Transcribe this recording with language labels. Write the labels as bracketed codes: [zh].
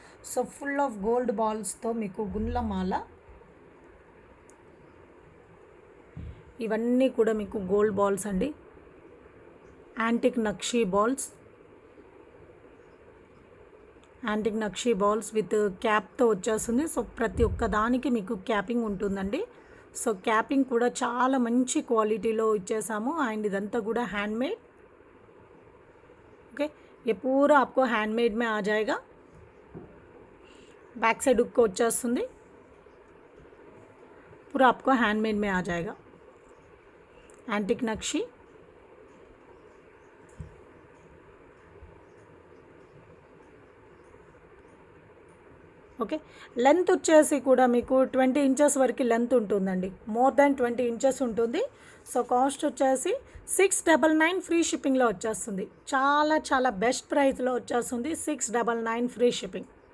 [te] So full of gold బాల్స్తో మీకు గుండ్లమాల, ఇవన్నీ కూడా మీకు గోల్డ్ బాల్స్ అండి, antique nakshi balls, antique nakshi balls with క్యాప్తో వచ్చేస్తుంది. సో ప్రతి ఒక్క దానికి మీకు క్యాపింగ్ ఉంటుందండి. సో క్యాపింగ్ కూడా చాలా మంచి క్వాలిటీలో ఇచ్చేసాము అండ్ ఇదంతా కూడా హ్యాండ్మేడ్. [hi] ओके, ये पूरा आपको हैंडमेड में आ जाएगा. बैक साइड हुक को వచ్చేస్తుంది, पूरा आपको हैंडमेड में आ जाएगा. Antique नक्शी, okay. [te] లెంత్ వచ్చేసి కూడా మీకు 20 ఇంచెస్ వరకు లెంత్ ఉంటుందండి, మోర్ దాన్ 20 ఇంచెస్ ఉంటుంది. సో కాస్ట్ వచ్చేసి 699 ఫ్రీ షిప్పింగ్లో వచ్చేస్తుంది. చాలా చాలా బెస్ట్ ప్రైస్లో వచ్చేస్తుంది, 699 ఫ్రీ షిప్పింగ్.